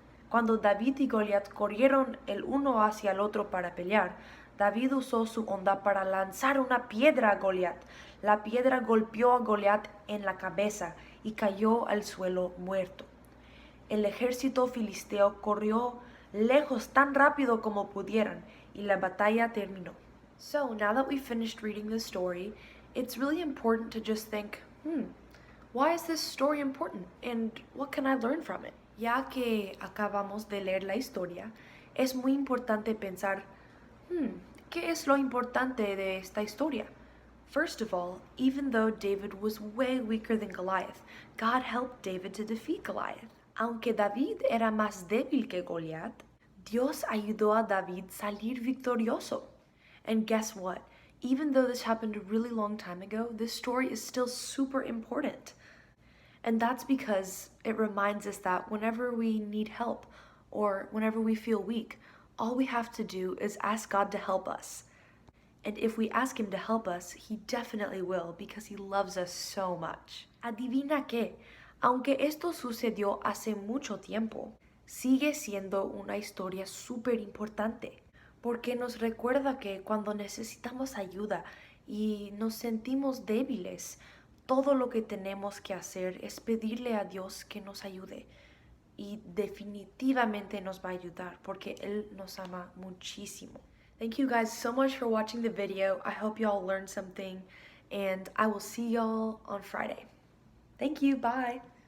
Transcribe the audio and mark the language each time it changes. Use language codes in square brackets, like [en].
[es] Cuando David y Goliat corrieron el uno hacia el otro para pelear, David usó su honda para lanzar una piedra a Goliat. La piedra golpeó a Goliat en la cabeza y cayó al suelo muerto. El ejército filisteo corrió lejos tan rápido como pudieran y la batalla terminó. [en] So now that we've finished reading the story, it's really important to just think, why is this story important and what can I learn from it? [es] Ya que acabamos de leer la historia, es muy importante pensar, ¿qué es lo importante de esta historia? [en] First of all, even though David was way weaker than Goliath, God helped David to defeat Goliath. [es] Aunque David era más débil que Goliat, Dios ayudó a David salir victorioso. [en] And guess what? Even though this happened a really long time ago, this story is still super important. And that's because it reminds us that whenever we need help or whenever we feel weak, all we have to do is ask God to help us. And if we ask Him to help us, He definitely will because He loves us so much. [es] Adivina qué, aunque esto sucedió hace mucho tiempo, sigue siendo una historia súper importante porque nos recuerda que cuando necesitamos ayuda y nos sentimos débiles, todo lo que tenemos que hacer es pedirle a Dios que nos ayude. Y definitivamente nos va a ayudar porque Él nos ama muchísimo. [en] Thank you guys so much for watching the video. I hope y'all learned something and I will see y'all on Friday. Thank you. Bye.